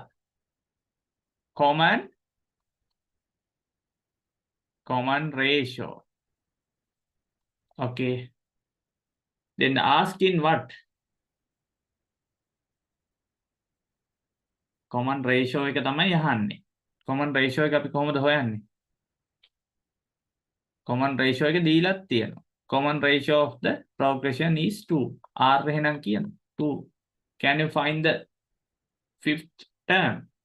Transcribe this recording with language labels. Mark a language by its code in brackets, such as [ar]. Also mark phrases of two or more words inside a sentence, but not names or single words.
[en] Common ratio. Okay. Then asking what? Common ratio [si] එක තමයි අහන්නේ. [en] Common ratio [si] එක අපි කොහොමද හොයන්නේ? [en] Common ratio [si] එක දීලත් තියෙනවා. [en] Common ratio of the progression is 2. [si] R එහෙනම් කියනවා 2. [en] Can you find the fifth term?